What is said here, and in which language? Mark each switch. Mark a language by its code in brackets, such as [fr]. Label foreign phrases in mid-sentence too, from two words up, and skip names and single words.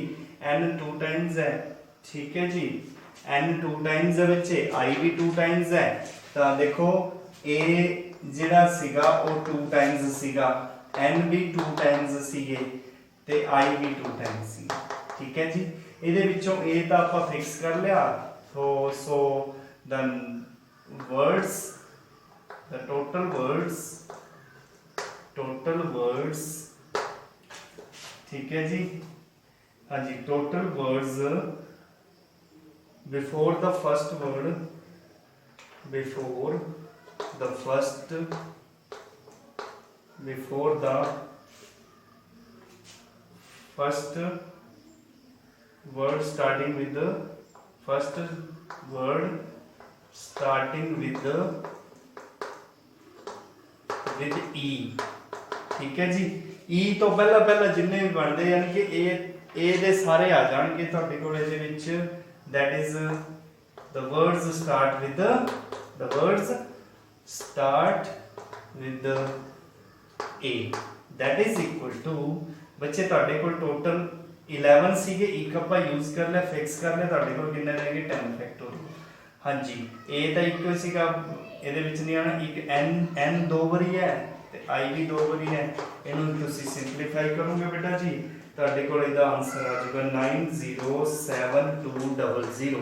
[pa] N 2 ਟਾਈਮਸ ਹੈ. ਠੀਕ ਹੈ ਜੀ? N 2 ਟਾਈਮਸ ਹੈ ਬੱਚੇ, I ਵੀ 2 ਟਾਈਮਸ ਹੈ. ਤਾਂ ਦੇਖੋ A ਜਿਹੜਾ ਸੀਗਾ ਉਹ 2 ਟਾਈਮਸ ਸੀਗਾ, N ਵੀ 2 ਟਾਈਮਸ ਸੀਗੇ ਤੇ I ਵੀ 2 ਟਾਈਮਸ ਸੀ. ਠੀਕ ਹੈ ਜੀ? ਇਹਦੇ ਵਿੱਚੋਂ A ਤਾਂ ਆਪਾਂ ਫਿਕਸ ਕਰ ਲਿਆ. [en] ਸੋ the words, the total words, [pa] ਠੀਕ ਹੈ ਜੀ? ਹਾਂ ਜੀ, [en] total words before the first word, before the first word starting with the first word starting with E. [pa] ਠੀਕ ਹੈ ਜੀ? E ਤੋਂ ਪਹਿਲਾਂ ਜਿੰਨੇ ਵੀ ਬਣਦੇ ਯਾਨੀ ਕਿ A ਦੇ ਸਾਰੇ ਆ ਜਾਣਗੇ ਤੁਹਾਡੇ ਕੋਲ ਇਹਦੇ ਵਿੱਚ. [en] that is the words start with A. that is equal to [pa] ਬੱਚੇ ਤੁਹਾਡੇ ਕੋਲ ਟੋਟਲ 11 ਸੀਗੇ, ਇੱਕ ਆਪਾਂ ਯੂਜ਼ ਕਰ ਲਿਆ, ਫਿਕਸ ਕਰ ਲਿਆ, ਤੁਹਾਡੇ ਕੋਲ ਕਿੰਨੇ ਰਹਿ ਗਏ? 10 ਫੈਕਟੋਰੀਅਲ. ਹਾਂਜੀ, A ਤਾਂ ਇੱਕੋ ਸੀਗਾ, ਇਹਦੇ ਵਿੱਚ ਨਹੀਂ ਆਣਾ. ਇੱਕ N 2 ਵਾਰੀ ਹੈ ਤੇ I ਵੀ 2 ਵਾਰੀ ਹੈ. ਇਹਨੂੰ ਤੁਸੀਂ ਸਿੰਪਲੀਫਾਈ ਕਰੋਗੇ ਬੇਟਾ ਜੀ, ਤੁਹਾਡੇ ਕੋਲ ਇਹਦਾ ਆਨਸਰ ਆ ਜਾਊਗਾ 907200.